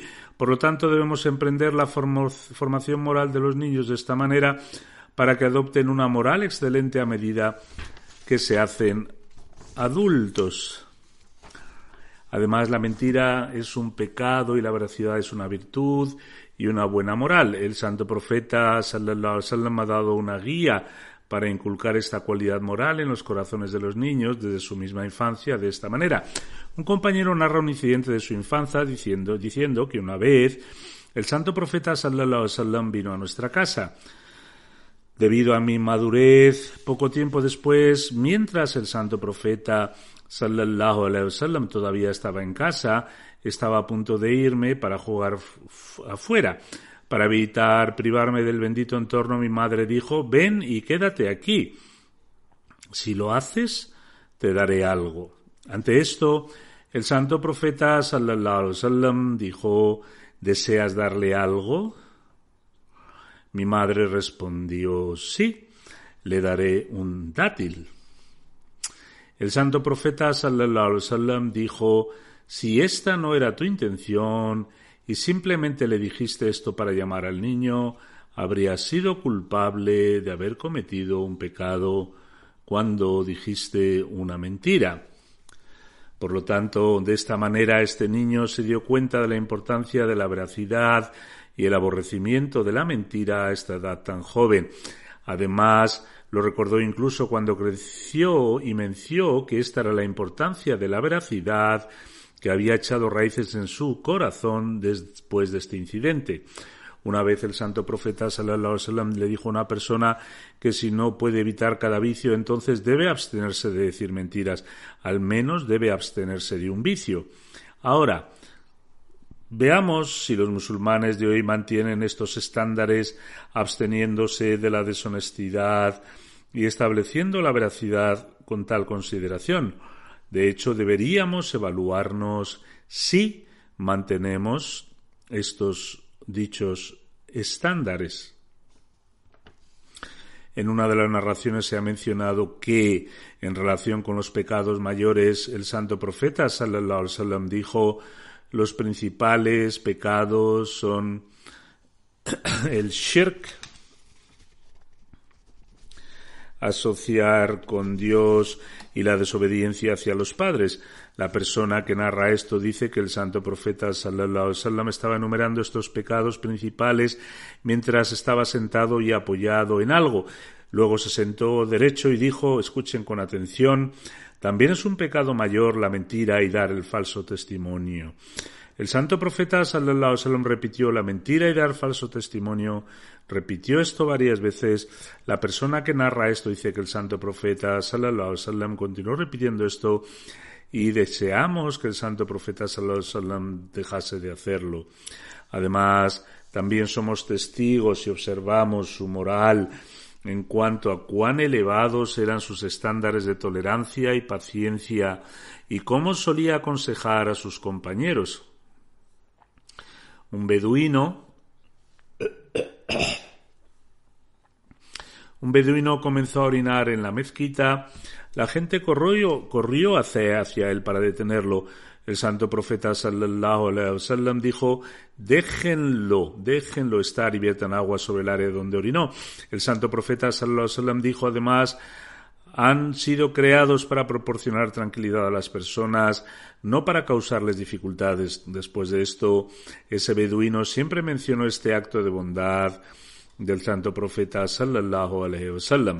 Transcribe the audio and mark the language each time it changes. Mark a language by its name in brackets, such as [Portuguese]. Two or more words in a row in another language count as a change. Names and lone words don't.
[Spanish] Por lo tanto, debemos emprender la formación moral de los niños de esta manera para que adopten una moral excelente a medida que se hacen adultos. Además, la mentira es un pecado y la veracidad es una virtud y una buena moral. El santo profeta [Arabic] صلى الله عليه وسلم [Spanish] ha dado una guía para inculcar esta cualidad moral en los corazones de los niños desde su misma infancia de esta manera. Un compañero narra un incidente de su infancia diciendo que una vez el santo profeta [Arabic] صلى الله عليه وسلم [Spanish] vino a nuestra casa. Debido a mi madurez, poco tiempo después, mientras el santo profeta [Arabic] صلى الله عليه وسلم [Spanish] todavía estaba en casa, estaba a punto de irme para jugar afuera. Para evitar privarme del bendito entorno, mi madre dijo: ven y quédate aquí. Si lo haces, te daré algo. Ante esto, el santo profeta [Arabic] صلى الله عليه وسلم [Spanish] dijo: ¿deseas darle algo? Mi madre respondió: sí, le daré un dátil. El santo profeta [Arabic] صلى الله عليه وسلم [Spanish] dijo: si esta no era tu intención y simplemente le dijiste esto para llamar al niño, habrías sido culpable de haber cometido un pecado cuando dijiste una mentira. Por lo tanto, de esta manera este niño se dio cuenta de la importancia de la veracidad y el aborrecimiento de la mentira a esta edad tan joven. Además, Lo recordó incluso cuando creció y mencionó que esta era la importancia de la veracidad que había echado raíces en su corazón después de este incidente. Una vez el santo profeta [Arabic] صلى الله عليه وسلم [Spanish] le dijo a una persona que si no puede evitar cada vicio, entonces debe abstenerse de decir mentiras, al menos debe abstenerse de un vicio. Ahora, veamos si los musulmanes de hoy mantienen estos estándares absteniéndose de la deshonestidad y estableciendo la veracidad con tal consideración. De hecho, deberíamos evaluarnos si mantenemos estos dichos estándares. En una de las narraciones se ha mencionado que, en relación con los pecados mayores, el santo profeta [Arabic] صلى الله عليه وسلم [Spanish] dijo: los principales pecados son el shirk, asociar con Dios, y la desobediencia hacia los padres. La persona que narra esto dice que el santo profeta [Arabic] صلى الله عليه وسلم [Spanish] estaba enumerando estos pecados principales mientras estaba sentado y apoyado en algo. Luego se sentó derecho y dijo: escuchen con atención, también es un pecado mayor la mentira y dar el falso testimonio. El santo profeta [Arabic] صلى الله عليه وسلم [Spanish] repitió: la mentira y dar falso testimonio. Repitió esto varias veces. La persona que narra esto dice que el santo profeta [Arabic] صلى الله عليه وسلم [Spanish] continuó repitiendo esto y deseamos que el santo profeta [Arabic] صلى الله عليه وسلم [Spanish] dejase de hacerlo. Además, también somos testigos y observamos su moral en cuanto a cuán elevados eran sus estándares de tolerancia y paciencia y cómo solía aconsejar a sus compañeros. Un beduino comenzó a orinar en la mezquita. La gente corrió hacia él para detenerlo. El santo profeta [Arabic] صلى الله عليه وسلم [Spanish] dijo: déjenlo estar y viertan agua sobre el área donde orinó. El santo profeta [Arabic] صلى الله عليه وسلم [Spanish] dijo además: han sido creados para proporcionar tranquilidad a las personas, no para causarles dificultades. Después de esto, ese beduino siempre mencionó este acto de bondad del santo profeta [Arabic] صلى الله عليه وسلم.